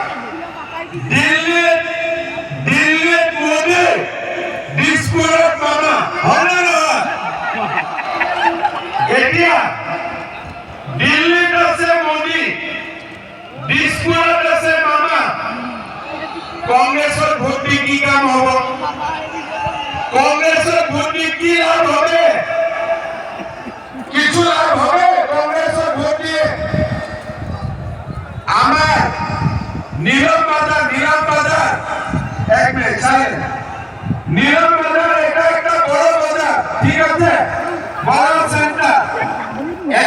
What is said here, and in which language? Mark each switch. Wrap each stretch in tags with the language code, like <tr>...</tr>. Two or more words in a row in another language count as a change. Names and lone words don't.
<as>দিল্লীত মোদী, দিছপুৰত মামা, হয়নে নহয়? এতিয়া দিল্লীত আছে মোদী, দিছপুৰত আছে মামা। কংগ্ৰেছৰ ভোট দি কি কাম হ'ব? কংগ্ৰেছৰ ভোট দি কি লাভ হবে?</as> <bn>কিছু লাভ হবে কংগ্রেসের ভোট দিয়ে? আমার নীলম বাজার এক মিনিট ছাড়েন। নীলম বাজার এটা একটা বড় বাজার, ঠিক আছে, বড় সেন্টার।</bn>